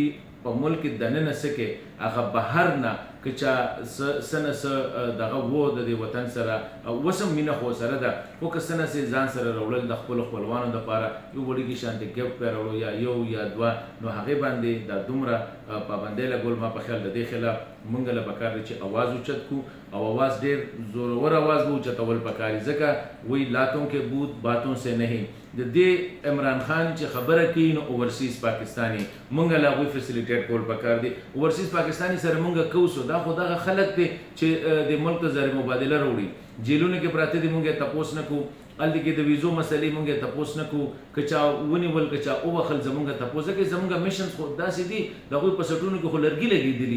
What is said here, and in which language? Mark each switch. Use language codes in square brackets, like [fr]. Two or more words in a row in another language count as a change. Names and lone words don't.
[ps] په ملک دننه څه کې هغه بهر نه که چا څه نه څه دغه و د دې وطن سره اوس هم مینه خو سره ده خو که څه نه څه ځان سره راوړل د خپلو خپلوانو دپاره یو وړوکي شانتې ګفټ پې راوړو یا یو یا دوه نو هغې باندې دا دومره پابندۍ لګول ما په خیال د دې خلاف موږ له پکار دی چې اواز اوچت کړو او اواز ډېر زورور اواز به اوچتول پکار دي ځکه وایي [ur] لاتوں کے بوت باتوں سے نہیں. [ps] د دې عمران خان چې خبره کوي نو [en] overseas Pakistani [ps] موږ له هغوی فیسیلیټیټ کول پکار دي. [en] overseas Pakistani [ps] سره موږ کوسو دا خو دغه خلک دی چې د ملک ته زر مبادله راوړي، جیلونو کې پراته دي، موږ یې تپوس نه کوو. هلته کې د ویزو مسلې موږ یې تپوس نه کوو، که چا ونیول که چا ووخل زموږ تپوس ځکه زموږ میشنز خو داسې دي د هغوی په سټونو کې خو لرګي لګېدلي.